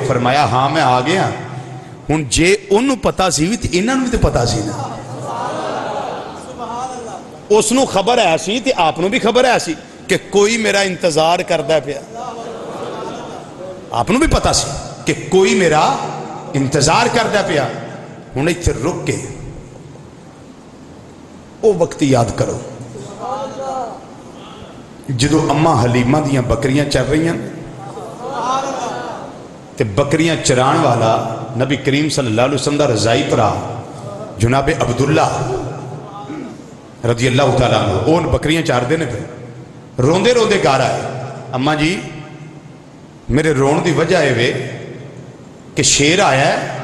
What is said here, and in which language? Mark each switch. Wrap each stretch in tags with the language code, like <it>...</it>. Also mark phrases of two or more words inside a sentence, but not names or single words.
<pa>فرمایا</pa> <ur>ہاں میں آ گیا ہوں،</ur> <pa>جے انہوں پتا سی بھی تو انہوں بھی تو پتا سی نا، اس نو خبر ہے سی تے آپ نو بھی خبر ہے سی کہ کوئی میرا انتظار کردہ پیا، آپ نو بھی پتا سی کہ کوئی میرا انتظار کردہ پیا۔ ہوں ایتھے رک کے او وقت یاد کرو جدو اماں حلیمہ دیاں بکریاں چر رہی ہیں تے بکریاں چران والا نبی کریم</pa> <ar>صلی اللہ علیہ وسلم</ar> <pa>دا رضائی پرا جناب عبداللہ</pa> <ar>رضی اللہ تعالیٰ عنہ،</ar> <pa>اون بکریاں چار دینے پہ روندے روندے گار آئے، اماں جی میرے رون دی وجہ ہے وے کہ شیر آیا ہے</pa>